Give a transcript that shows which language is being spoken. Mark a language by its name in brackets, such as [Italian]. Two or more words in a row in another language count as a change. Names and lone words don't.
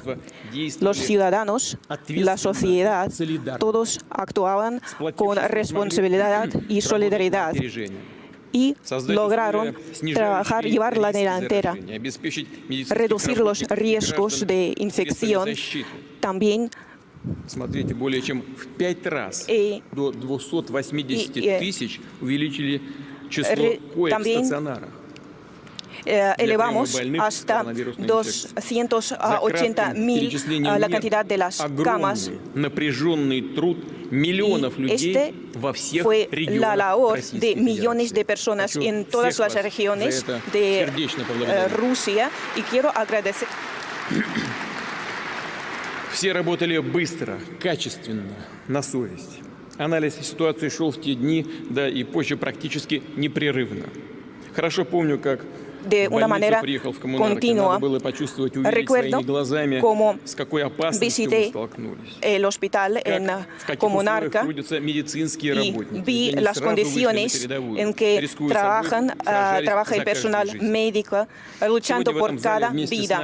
[Spanish] Los ciudadanos, la sociedad, todos actuaban con responsabilidad y solidaridad y lograron llevar la delantera, reducir los riesgos de infección, también [Russian] Смотрите, более чем в 5 раз, до 280 тысяч, увеличили число коек в стационарах. [Spanish] Elevamos hasta 280.000 la cantidad de las camas. Este fue la labor de millones de personas en todas las regiones de Rusia, y quiero agradecer. [Russian] Все работали быстро, качественно, на совесть. Анализ ситуации шел в те дни, да и позже практически непрерывно. [Spanish] de una manera continua. Recuerdo cómo visité el hospital en Comunarca y vi las condiciones en que trabaja el personal médico luchando por cada vida.